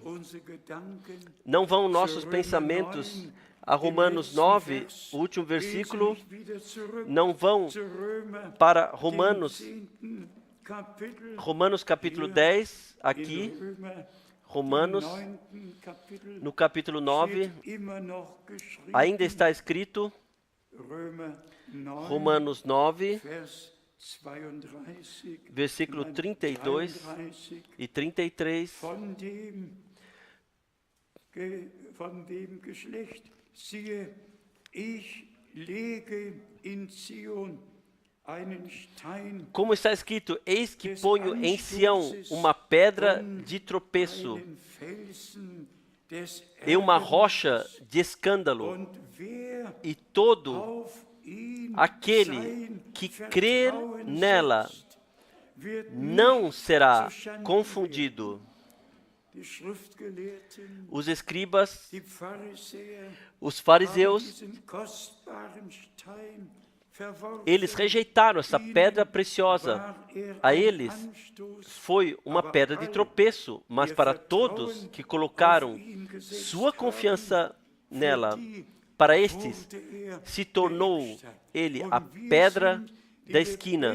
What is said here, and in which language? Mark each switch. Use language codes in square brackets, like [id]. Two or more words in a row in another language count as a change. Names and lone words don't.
[pt] Não vão nossos pensamentos a Romanos 9, o último versículo, não vão para Romanos capítulo 10, aqui, Romanos, no capítulo 9, ainda está escrito, Romanos 9, versículo 32 e 33. [de] Von dem Geschlecht, siehe, ich lege in Zion einen Stein, [pt] como está escrito, eis que ponho em Sião uma pedra de tropeço [de] einen Felsen des [pt] e uma rocha de escândalo, [de] und wer [pt] e todo [de] auf ihn [pt] aquele [de] sein [pt] que crer [de] Vertrauen [pt] nela [de] setzt, wird [pt] não [de] nicht [pt] será [de] zuschanden [pt] confundido. [de] werden. Die Schriftgelehrten, [pt] Os escribas, [de] die Pharisäer, [pt] os [de] haben [pt] fariseus, [de] diesen kostbaren Stein verworfen. [pt] eles rejeitaram essa pedra preciosa. [de] War er [pt] A [de] ein [pt] eles [de] Anstoß, [pt] foi uma pedra de tropeço, mas para todos que colocaram sua confiança nela, para estes se tornou ele a pedra da esquina.